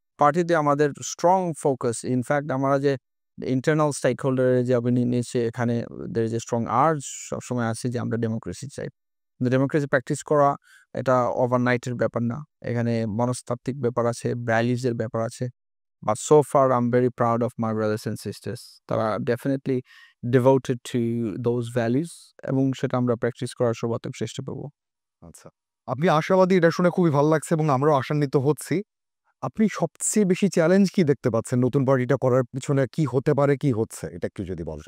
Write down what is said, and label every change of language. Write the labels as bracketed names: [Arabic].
[Bangla] পার্টিতে আমাদের strong focus, in fact আমরা যে ইন্টারনাল স্টেক হোল্ডারের যে অপিনিয়ন নিয়েছে, এখানে দের যে স্ট্রং আর্জ সবসময় আছে যে আমরা ডেমোক্রেসি চাই। কিন্তু ডেমোক্রেসি প্র্যাকটিস করা এটা ওভারনাইটের ব্যাপার না। এখানে মনস্তাত্ত্বিক ব্যাপার আছে, ভ্যালিউজের ব্যাপার আছে। [English] But so far, I'm very proud of my brothers and sisters. [Bangla] তারা [English] definitely devoted to those values [Bangla] এবং সেটা আমরা প্র্যাকটিস করার সর্বাত্মক চেষ্টা করবো। আচ্ছা। আপনি আশাবাদী, এটা শুনে খুবই ভালো লাগছে এবং আমরাও আশান্বিত হচ্ছি। আপনি সবচেয়ে বেশি চ্যালেঞ্জ কি দেখতে পাচ্ছেন নতুন পার্টিটা করার পিছনে? কি হতে পারে, কি হচ্ছে? এটা একটু যদি বলেন।